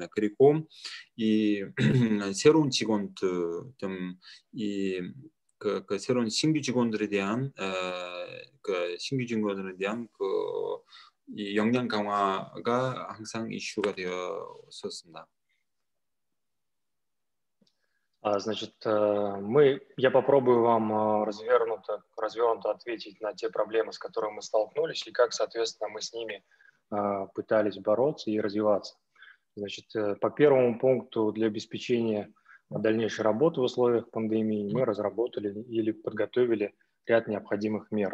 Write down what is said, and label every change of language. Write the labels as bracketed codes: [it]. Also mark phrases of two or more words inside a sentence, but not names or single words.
[ko] 그리고 이 새로운 직원들, 그 새로운 신규 직원들에 대한 이 역량 강화가 항상 이슈가 되었었습니다. [ru] Значит, я попробую вам развернуто ответить на те проблемы, с которыми мы столкнулись, и как, соответственно, мы с ними пытались бороться и развиваться. Значит, по первому пункту, для обеспечения дальнейшей работы в условиях пандемии мы разработали или подготовили ряд необходимых мер.